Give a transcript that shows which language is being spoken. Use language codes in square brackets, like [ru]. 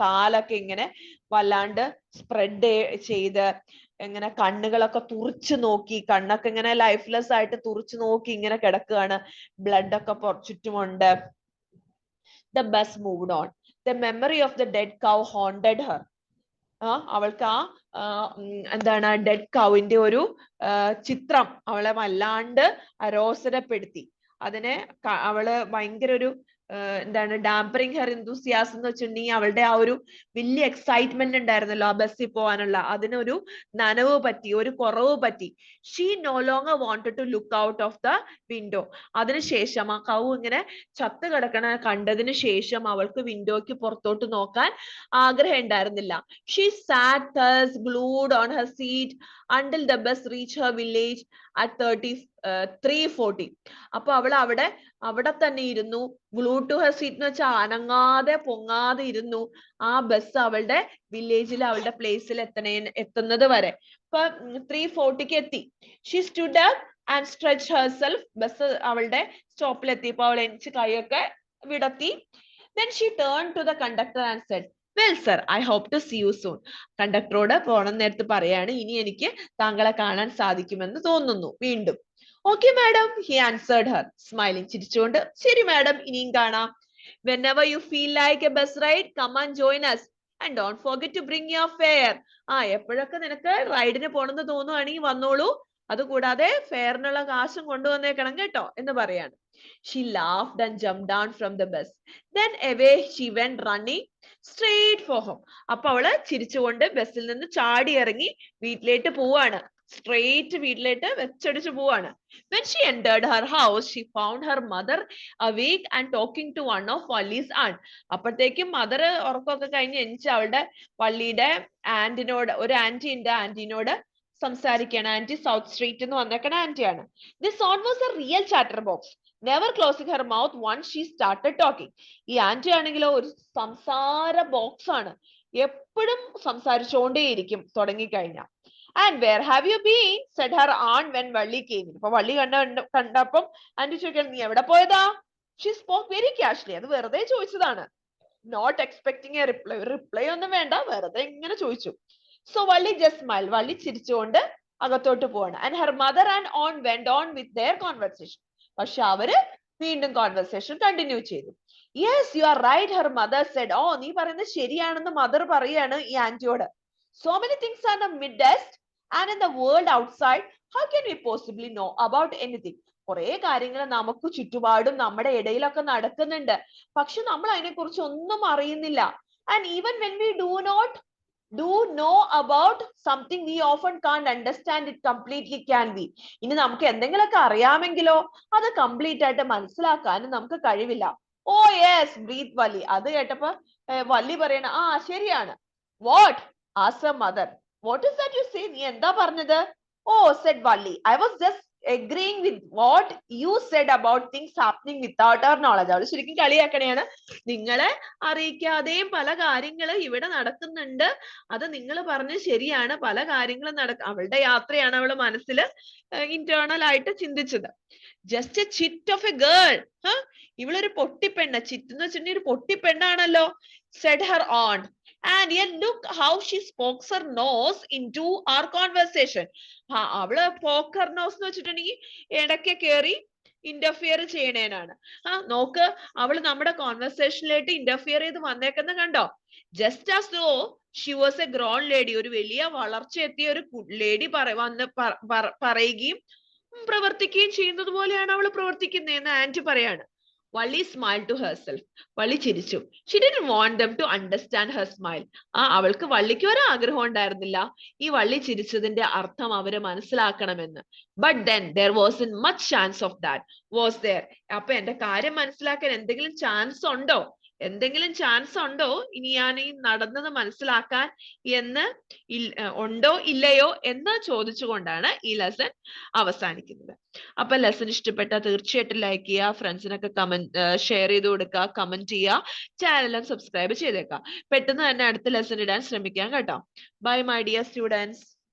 [ml] കാലൊക്കെ ഇങ്ങനെ വല്ലാണ്ട് സ്പ്രെഡ് ചെയ്ത് ഇങ്ങനെ കണ്ണുകളൊക്കെ തുറിച്ചു നോക്കി, കണ്ണൊക്കെ ഇങ്ങനെ ലൈഫ്ലെസ് ആയിട്ട് തുറിച്ചു നോക്കി ഇങ്ങനെ കിടക്കുകയാണ്. ബ്ലഡ് ഒക്കെ ചുറ്റുമുണ്ട്. [en] The bus moved on. The memory of the dead cow haunted her. [ml] അവൾക്ക് എന്താണ് ഡെഡ് കൗവിന്റെ ഒരു ചിത്രം അവളെ വല്ലാണ്ട് അരോസരപ്പെടുത്തി. അതിനെ അവള് ഭയങ്കര ഒരു എന്താണ് [en] dampening her enthusiasm [ml] എന്ന് വെച്ചിട്ടുണ്ടെങ്കിൽ അവളുടെ ആ ഒരു വലിയ എക്സൈറ്റ്മെന്റ് ഉണ്ടായിരുന്നല്ലോ ആ ബസ്സിൽ പോകാനുള്ള, അതിനൊരു നനവ് പറ്റി, ഒരു കുറവ് പറ്റി. [en] She no longer wanted to look out of the window. [ml] അതിനുശേഷം ആ കൗ ഇങ്ങനെ ചത്ത് കിടക്കണ കണ്ടതിന് ശേഷം അവൾക്ക് വിൻഡോയ്ക്ക് പുറത്തോട്ട് നോക്കാൻ ആഗ്രഹം ഉണ്ടായിരുന്നില്ല. [en] She sat thus glued on her seat until the bus reached her village at 3:40. [ml] അപ്പൊ അവൾ അവിടെ തന്നെ ഇരുന്നു. [en] glued to her seat [ml] എന്ന് വെച്ചാൽ അനങ്ങാതെ പൊങ്ങാതെ ഇരുന്നു ആ ബസ് അവളുടെ വില്ലേജിൽ അവളുടെ പ്ലേസിൽ എത്തുന്നത് വരെ. ഇപ്പൊ 3:40 എത്തി. [en] She stood up and stretched herself. [ml] Bus അവളുടെ സ്റ്റോപ്പിൽ എത്തിയപ്പോ അവൾ എണിച്ച് കൈയൊക്കെ വിടത്തി. [en] Then she turned to the conductor and said, well sir, I hope to see you soon. [ml] കണ്ടക്ടറോട് പോണ നേരത്ത് പറയാണ്, ഇനി എനിക്ക് താങ്കളെ കാണാൻ സാധിക്കുമെന്ന് തോന്നുന്നു വീണ്ടും. [en] Okay madam, he answered her, smiling. [ml] ചിരിച്ചുകൊണ്ട് ശരി മാഡം, ഇനിയും കാണാം. [en] Whenever you feel like a bus ride, come and join us and don't forget to bring your fare. [ml] എപ്പോഴൊക്കെ നിനക്ക് റൈഡിന് പോണെന്ന് തോന്നുവാണെങ്കിൽ വന്നോളൂ, അതുകൂടാതെ ഫെയറിനുള്ള കാശും കൊണ്ടുവന്നേക്കണം കേട്ടോ എന്ന് പറയാണ്. [en] She laughed and jumped down from the bus. Then away she went running straight for home. [ml] അപ്പൊ അവള് ചിരിച്ചുകൊണ്ട് ബസ്സിൽ നിന്ന് ചാടി ഇറങ്ങി വീട്ടിലേക്ക് പോവാണ്. സ്ട്രേറ്റ് വീട്ടിലേക്ക് വെച്ചടിച്ചു പോവാണ്. [en] When she entered her house, she found her mother awake and talking to one of Wally's aunt. [ml] അപ്പോഴത്തേക്കും മദർ ഉറക്കമൊക്കെ കഴിഞ്ഞ് എണിച്ച് അവളുടെ വള്ളിയുടെ ആന്റിനോട്, ഒരു ആന്റിനോട് സംസാരിക്കുകയാണ്. ആന്റി സൗത്ത് സ്ട്രീറ്റ് എന്ന് വന്നേക്കണ ആന്റിയാണ്. [en] This aunt was a real chatterbox, never closing her mouth once she started talking. [ml] ഈ anti ആണെങ്കിലോ ഒരു സംസാര ബോക്സ് ആണ്, എപ്പോഴും സംസാരിച്ചുകൊണ്ടേയിരിക്കും തുടങ്ങിക്കഴിഞ്ഞാൽ. [en] And where have you been? said her aunt when Valli came in. [ml] അപ്പൊ വള്ളി കണ്ടപ്പം ആന്റി ചോദിക്കാൻ, നീ എവിടെ പോയതാ? [en] She spoke very casually. [ml] അത് വെറുതെ ചോദിച്ചതാണ്. [en] Not expecting a reply. [ml] Reply ഒന്നും വേണ്ട, വെറുതെ ഇങ്ങനെ ചോദിച്ചു. [en] So Valli just smiled. [ml] വള്ളി ചിരിച്ചുകൊണ്ട് അകത്തോട്ട് പോവാണ്. [en] And her mother and aunt went on with their conversation. [ml] പക്ഷെ അവര് വീണ്ടും കോൺവെർസേഷൻ കണ്ടിന്യൂ ചെയ്തു. [en] Yes, you are right, her mother said. [ml] നീ പറയുന്നത് ശരിയാണെന്ന് മദർ പറയാണ് ഈ ആന്റിയോട്. [en] So many things are in the midst and in the world outside. How can we possibly know about anything? [ml] കുറെ കാര്യങ്ങൾ നമുക്ക് ചുറ്റുപാടും നമ്മുടെ ഇടയിലൊക്കെ നടക്കുന്നുണ്ട്, പക്ഷെ നമ്മൾ അതിനെ കുറിച്ച് ഒന്നും അറിയുന്നില്ല. [en] And even when we do know about something, we often can't understand it completely, can we? [ml] ഇനി നമുക്ക് എന്തെങ്കിലുമൊക്കെ അറിയാമെങ്കിലോ അത് കംപ്ലീറ്റ് ആയിട്ട് മനസ്സിലാക്കാനും നമുക്ക് കഴിവില്ല. [en] Oh yes, breathed Valli. [ml] അത് കേട്ടപ്പോ വള്ളി പറയണ, ശരിയാണ്. [en] What? asked her mother. What is that you say? [ml] നീ എന്താ പറഞ്ഞത്? [en] Oh, said Valli, I was just agreeing with what you said about things happening without our knowledge. [ml] അവള് ശരിക്കും കളിയാക്കണയാണ്, നിങ്ങളെ അറിയിക്കാതെയും പല കാര്യങ്ങളും ഇവിടെ നടക്കുന്നുണ്ട്, അത് നിങ്ങൾ പറഞ്ഞ് ശരിയാണ്, പല കാര്യങ്ങളും അവളുടെ യാത്രയാണ് അവള് മനസ്സിൽ ഇന്റേണൽ ആയിട്ട് ചിന്തിച്ചത്. [en] just a chit of a girl, [ml] ഇവളൊരു പൊട്ടിപ്പെണ്ണ, chit എന്ന് വെച്ചിട്ടുണ്ടെങ്കിൽ ഒരു പൊട്ടിപ്പെണ്ണാണല്ലോ, [en] said her aunt. And yet look how she spokes her nose into our conversation. [ml] അവള് പോക്കർ നോസ് എന്ന് വെച്ചിട്ടുണ്ടെങ്കിൽ ഇടയ്ക്ക് കയറി ഇന്റർഫിയർ ചെയ്യണേനാണ്. നോക്ക്, അവള് നമ്മുടെ കോൺവെർസേഷനിലായിട്ട് ഇന്റർഫിയർ ചെയ്ത് വന്നേക്കുന്ന കണ്ടോ? [en] just as though she was a grown lady, [ml] ഒരു വലിയ വളർച്ച എത്തിയ ഒരു ലേഡി വന്ന് പറയുകയും പ്രവർത്തിക്കുകയും ചെയ്യുന്നത് പോലെയാണ് അവൾ പ്രവർത്തിക്കുന്നതെന്ന് ആന്റി പറയാണ്. [en] Valli smiled to herself. [ml] വള്ളി ചിരിച്ചു. [en] She didn't want them to understand her smile. [ml] അവൾക്ക് വള്ളിക്ക് ഒരു ആഗ്രഹം ഉണ്ടായിരുന്നില്ല ഈ വള്ളി ചിരിച്ചതിന്റെ അർത്ഥം അവര് മനസ്സിലാക്കണമെന്ന്. [en] But then there wasn't much chance of that, was there? [ml] അപ്പൊ എന്റെ കാര്യം മനസ്സിലാക്കാൻ എന്തെങ്കിലും ചാൻസ് ഉണ്ടോ? എന്തെങ്കിലും ചാൻസ് ഉണ്ടോ ഇനി ഞാൻ ഈ നടന്നത് മനസ്സിലാക്കാൻ എന്ന് ഉണ്ടോ ഇല്ലയോ എന്ന് ചോദിച്ചുകൊണ്ടാണ് ഈ ലെസൺ അവസാനിക്കുന്നത്. അപ്പൊ ലെസൺ ഇഷ്ടപ്പെട്ട തീർച്ചയായിട്ടും ലൈക്ക് ചെയ്യുക, ഫ്രണ്ട്സിനൊക്കെ ഷെയർ ചെയ്ത് കൊടുക്കുക, കമന്റ് ചെയ്യുക, ചാനലും സബ്സ്ക്രൈബ് ചെയ്തേക്കുക. പെട്ടെന്ന് തന്നെ അടുത്ത ലെസൺ ഇടാൻ ശ്രമിക്കാം കേട്ടോ. By my dear students.